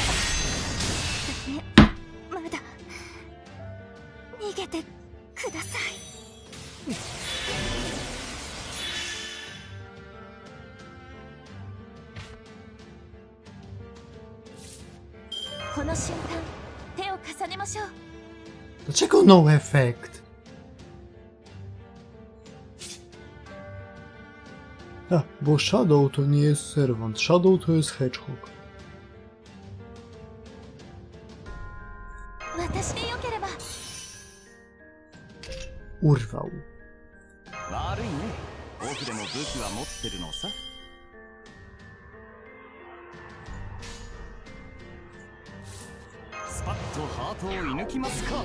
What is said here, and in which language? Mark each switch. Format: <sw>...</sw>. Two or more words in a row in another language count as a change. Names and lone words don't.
<ja>まだ逃げてください。この瞬間手を重ねましょう。</ja> <pl>Dlaczego</pl> <en>no effect?</en> <pl>A, bo Shadow to nie jest serwant. Shadow to jest hedgehog.</pl> <ja>私でよければ。</ja> <pl>Urwał.</pl> <ja>悪いね。オフでも武器は持ってるのさ。スパッとハートを射抜きますか。</ja>